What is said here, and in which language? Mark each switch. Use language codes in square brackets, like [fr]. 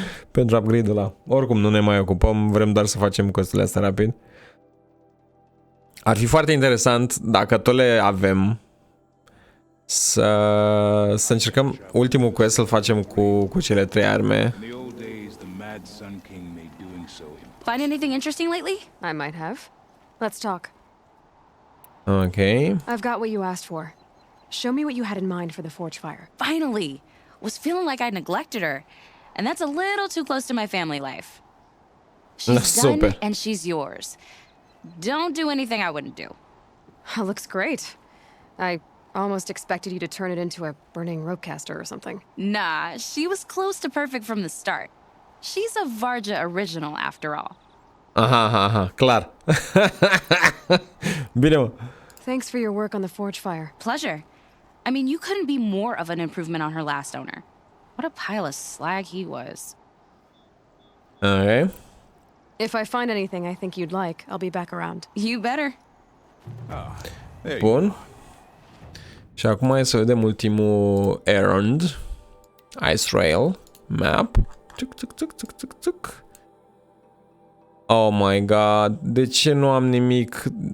[ro] Pentru upgrade-ul ăla. Oricum nu ne mai ocupăm, vrem doar să facem costurile astea rapid. Ar fi foarte interesant dacă tot le avem să încercăm ultimul quest să-l facem cu cele 3 arme. [en] Find anything interesting lately? I might have. Let's talk. Okay. I've got what you asked for. Show me what you had in mind for the forge fire. Finally! Was feeling like I neglected her. And that's a little too close to my family life. She's done and she's yours. Don't do anything I wouldn't do. Looks great. I almost expected you to turn it into a burning ropecaster or something. Nah, she was close to perfect from the start. She's a Varga original after all. [ro] Aha, clar. Bine, mă. [en] Thanks for your work on the forge fire. Pleasure. I mean, you couldn't be more of an improvement on her last owner. What a pile of slag he was. Okay. If I find anything I think you'd like, I'll be back around. You better. [ro] Bun. Și acum hai să vedem ultimul errand. Ice Rail. Map. Țuc, țuc, țuc, țuc, țuc, țuc. [en] Oh my god. [ro] De ce nu am nimic?